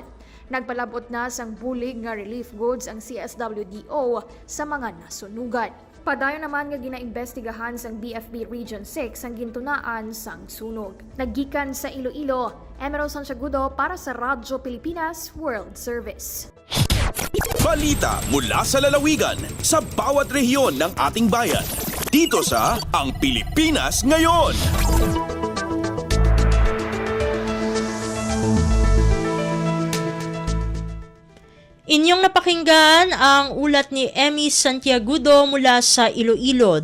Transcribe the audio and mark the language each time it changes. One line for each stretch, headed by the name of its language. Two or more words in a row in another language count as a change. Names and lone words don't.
Hiligaynon: Nagpalabot na sang bulig nga relief goods ang CSWDO sa mga nasunugan. Padayon naman nga ginaimbestigahan sang BFB Region 6 ang gintunaan sang sunog. Naggikan sa Iloilo, Emerald Santiagudo para sa Radyo Pilipinas World Service.
Filipino: Balita mula sa lalawigan sa bawat rehiyon ng ating bayan. Dito sa Ang Pilipinas Ngayon. Inyong napakinggan ang ulat ni Emmy Santiagudo mula sa Iloilo.